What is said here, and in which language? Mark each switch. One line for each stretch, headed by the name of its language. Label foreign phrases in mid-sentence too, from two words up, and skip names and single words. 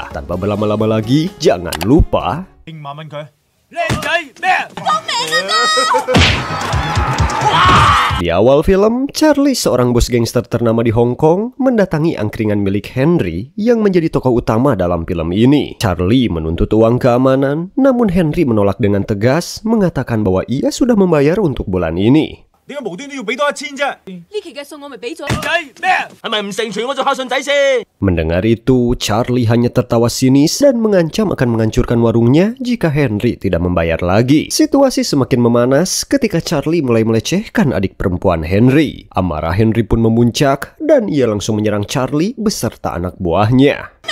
Indonesian: Tanpa berlama-lama lagi, jangan lupa di awal film, Charlie, seorang bos gangster ternama di Hong Kong, mendatangi angkringan milik Henry yang menjadi tokoh utama dalam film ini. Charlie menuntut uang keamanan, namun Henry menolak dengan tegas, mengatakan bahwa ia sudah membayar untuk bulan ini.
Cantonese: 點解無端端要俾多1000啫？呢期嘅數我咪俾咗。仔咩？係咪唔成全我做孝順仔先？
Indonesian: Mendengar itu, Charlie hanya tertawa sinis dan mengancam akan menghancurkan warungnya jika Henry tidak membayar lagi. Situasi semakin memanas ketika Charlie mulai melecehkan adik perempuan Henry. Amarah Henry pun memuncak dan ia langsung menyerang Charlie beserta anak buahnya.